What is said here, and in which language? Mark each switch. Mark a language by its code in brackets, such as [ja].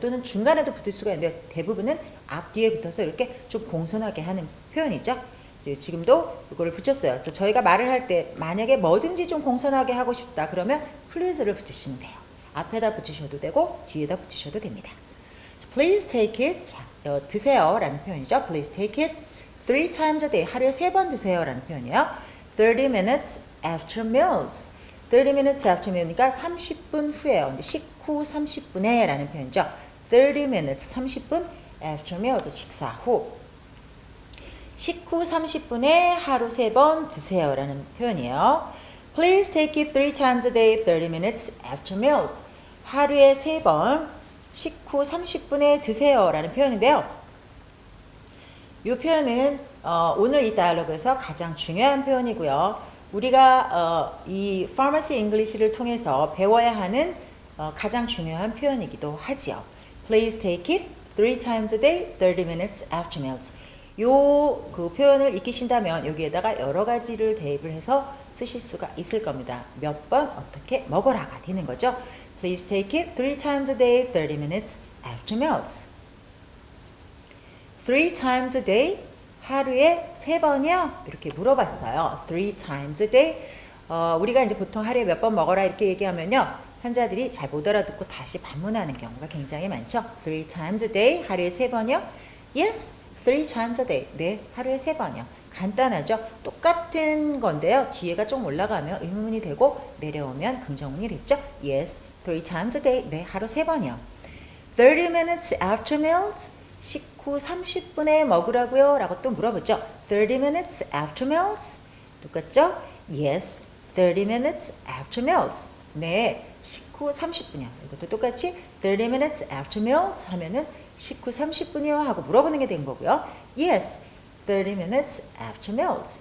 [ko] 또는 중간에도 붙을 수가 있는데 대부분은 앞 뒤에 붙어서 이렇게 좀 공손하게 하는 표현이죠. 지금도 이거를 붙였어요. 그래서 저희가 말을 할 때 만약에 뭐든지 좀 공손하게 하고 싶다 그러면 please를 붙이시면 돼요. 앞에다 붙이셔도 되고 뒤에다 붙이셔도 됩니다. [en] Please take it. [ko] 자, 드세요 라는 표현이죠. [en] Please take it 3 times a day. [ko] 하루에 3번 드세요 라는 표현이에요. [en] 30 minutes after meals. 30 minutes after meal [ko] 이니까 30분 후에요. 식후 30분에 라는 표현이죠. [en] 30 minutes 30분 after meals 식사 후. [ko] 식후 30분에 하루 3번 드세요 라는 표현이에요. [en] Please take it 3 times a day 30 minutes after meals. [ko] 하루에 3번 식후 30분에 드세요 라는 표현인데요. 이 표현은 오늘 이 다이얼로그에서 가장 중요한 표현이고요. 우리가 이 Pharmacy English를 통해서 배워야 하는 가장 중요한 표현이기도 하지요. [en] Please take it 3 times a day 30 minutes after meals. [ko] 요 그 표현을 익히신다면 여기에다가 여러 가지를 대입을 해서 쓰실 수가 있을 겁니다. 몇 번 어떻게 먹어라가 되는 거죠. [en] Please take it 3 times a day 30 minutes after meals. 3 times a day [ko] 하루에 3번이요? 이렇게 물어봤어요. [en] 3 times a day. [ko] 우리가 이제 보통 하루에 몇 번 먹어라 이렇게 얘기하면요. 환자들이 잘 못 알아듣고 다시 반문하는 경우가 굉장히 많죠. [en] 3 times a day 하루에 3번이요? Yes, 3 times a day. [ko] 네, 하루에 3번이요. 간단하죠? 똑같은 건데요. 뒤에가 좀 올라가면 의문문이 되고 내려오면 긍정문이 됐죠. [en] Yes, 3 times a day. [ko] 네, 하루 3번이요. [en] 30 minutes after meals. [ko] 식후 30분에 먹으라고요? 라고 또 물어보죠. [en] 30 minutes after meals. [ko] 똑같죠? [en] Yes, 30 minutes after meals. [ko] 네, 식후 30분이요. 이것도 똑같이 [en] 30 minutes after meals [ko] 하면은 식후 30분이요 하고 물어보는 게 된 거고요. [en] Yes, 30 minutes after meals.